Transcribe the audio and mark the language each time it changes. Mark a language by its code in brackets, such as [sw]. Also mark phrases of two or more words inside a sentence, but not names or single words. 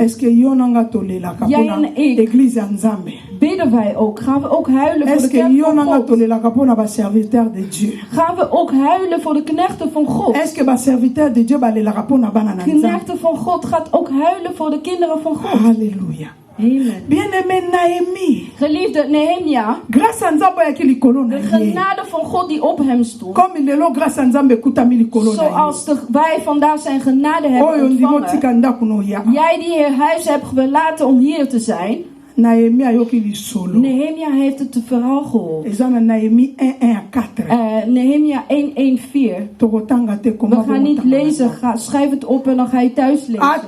[nl] Jij en ik, bidden wij ook, gaan we ook huilen voor de kerk van God? Gaan we ook huilen voor de knechten van God? Knechten van God gaat ook huilen voor de kinderen van God. [fr] Halleluja. Bien-aimé Naomi. [nl] Geliefde Nehemia. [fr] Grâce à Nzambe [nl] de genade van God die op hem stond. [ln] Comme lelo [fr] grâce à [ln] Nzambe kutami likolo na. [nl] Zoals wij vandaag zijn genade hebben ontvangen. Jij die je huis hebt verlaten om hier te zijn. Nehemia heeft het verhaal gehoord. Nehemia 1:1-4. We gaan niet lezen, schrijf het op en dan ga je thuis lezen.